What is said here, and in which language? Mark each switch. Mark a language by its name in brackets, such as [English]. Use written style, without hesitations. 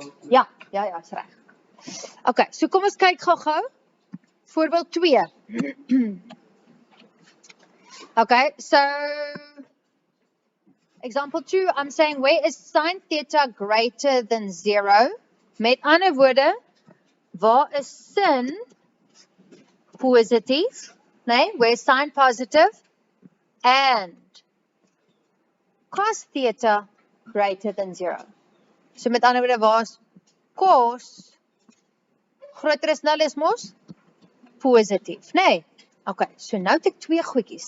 [Afrikaans] Ja, is reg. Okay, so kom ons kyk gou-gou. Voorbeeld 2. [English] Okay, so example 2, I'm saying where is sine theta greater than 0? [Afrikaans] Met ander woorde, waar is sin positief? [English] Nee, where is sine positive? And cos theta greater than 0. [Afrikaans] So met ander woorde, waar is cos groter as 0 is mos positief, nee? Okay, so nou het ek 2 goedjies.